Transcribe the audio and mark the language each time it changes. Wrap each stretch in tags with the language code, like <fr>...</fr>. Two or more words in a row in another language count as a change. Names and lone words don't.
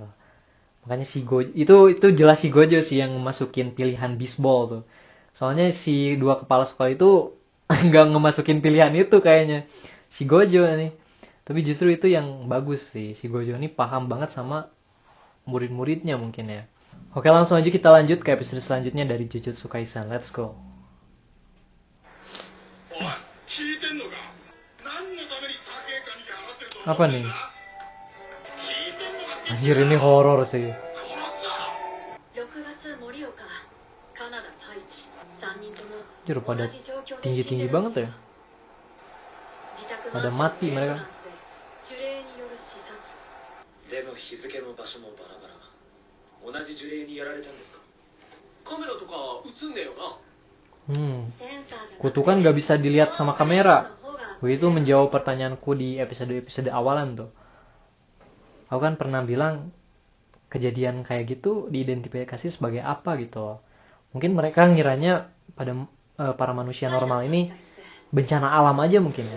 <id>Makanya si Gojo itu jelas si Gojo sih yang masukin pilihan bisbol tuh. Soalnya si dua kepala sekolah itu nggak ngemasukin pilihan itu kayaknya si Gojo nih. Tapi justru itu yang bagus sih, si Gojo ini paham banget sama murid-muridnya mungkin ya. Oke, langsung aja kita lanjut ke episode selanjutnya dari Jujutsu Kaisen.</id> <en>Let's go.</en> <id>Apa nih? Anjir, ini horor sih. Anjir, pada tinggi-tinggi banget ya. Pada mati mereka.</id> <ja>でも日付も場所もバラバラ。同じ呪霊にやられたんですか？カメラとか映んねえよな。</ja> <id>Kutukan gak bisa dilihat sama kamera. Begitu menjawab pertanyaanku di episode awalan tuh. Aku kan pernah bilang kejadian kayak gitu diidentifikasi sebagai apa gitu. Mungkin mereka ngiranya pada para manusia normal ini bencana alam aja mungkin ya.</id>